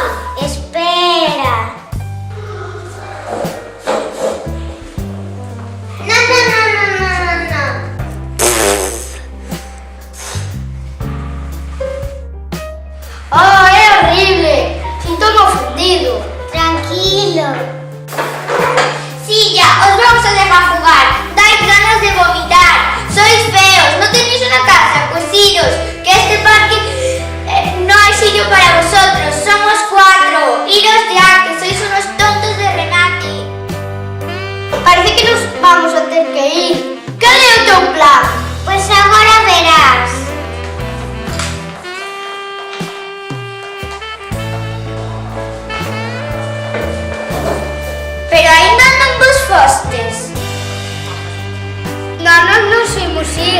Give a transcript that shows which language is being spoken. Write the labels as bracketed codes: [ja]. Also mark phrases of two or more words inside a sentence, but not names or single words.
[es] Espera. No. [gl] Oh, é horrible! Sinto-me ofendido. Tranquilo. [es] Sí, ya, os vamos a dejar jugar. Dais ganas de vomitar. Sois feos, no tenéis una casa, pues iros, que este parque no hay sitio para vosotros. Somos 4. Iros ya, que sois unos tontos de remate. Parece que nos vamos a tener que ir. [gl] ¿Cal é o teu plan? Pues agora verás. Pero ainda non vos fostes. Non nos imos ir.